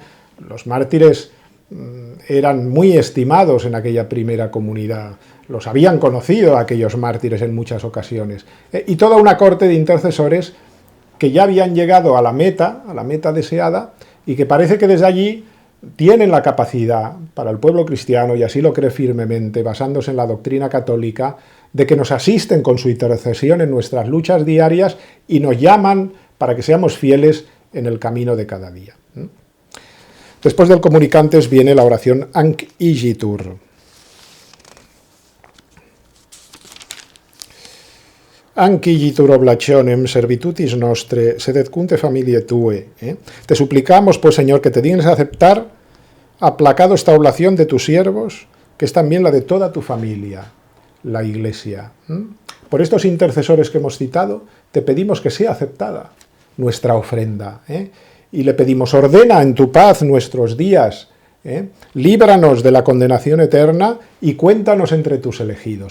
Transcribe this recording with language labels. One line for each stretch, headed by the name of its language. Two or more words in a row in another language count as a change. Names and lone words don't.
Spanish: Los mártires eran muy estimados en aquella primera comunidad, los habían conocido a aquellos mártires en muchas ocasiones, y toda una corte de intercesores que ya habían llegado a la meta deseada, y que parece que desde allí tienen la capacidad para el pueblo cristiano, y así lo cree firmemente, basándose en la doctrina católica, de que nos asisten con su intercesión en nuestras luchas diarias y nos llaman para que seamos fieles en el camino de cada día. Después del comunicantes viene la oración
Latin: Anc igitur. Ancigitur oblationem servitutis nostre, sed et cunte familiae tue.
Spanish: Te suplicamos, pues, Señor, que te dignes a aceptar aplacado esta oblación de tus siervos, que es también la de toda tu familia, la Iglesia. Por estos intercesores que hemos citado, te pedimos que sea aceptada nuestra ofrenda. Y le pedimos, ordena en tu paz nuestros días, líbranos de la condenación eterna y cuéntanos entre tus elegidos.